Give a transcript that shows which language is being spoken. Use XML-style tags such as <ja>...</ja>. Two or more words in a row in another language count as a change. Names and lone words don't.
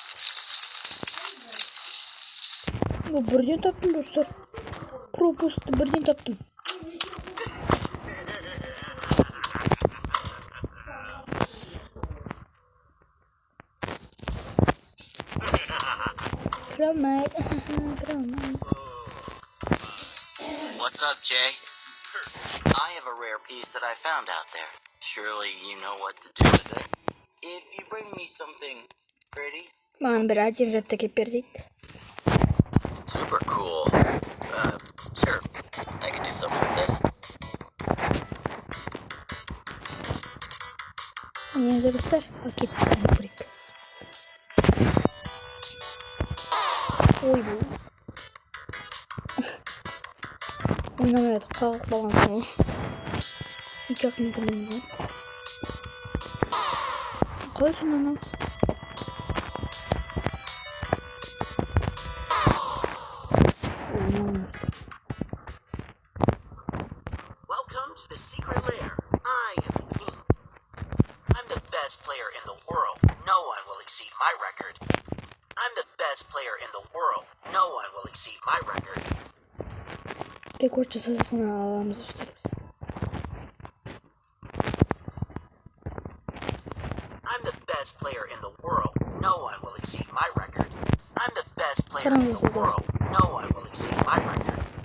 <kk>Бірден таптым достар. Пропустты бірден таптым.</kk> <en>What's up, Jay? I have a rare piece that I found out there. Surely you know what to do with it. If you bring me something pretty.</en> <kk>Маған бір әдем затты кеп бер дейді.</kk> <en>Super cool. Sure. I could do something with this.</en> <kk>Енді достар, кеттік көрейік. Ой бұл. Ойнамайды, қағық балған сол. Никак мүмкін емес. Қалай сонан?</kk> <en>Welcome to the secret lair. I am the king. I'm the best player in the world. No one will exceed my record. I'm the best player in the world. No one will exceed my record.</en> <kk>Rekord жасасына аламыз достар біз.</kk> <en>I'm the best player in the world. No one will exceed my record. I'm the best player in the world. No one will exceed my record.</en>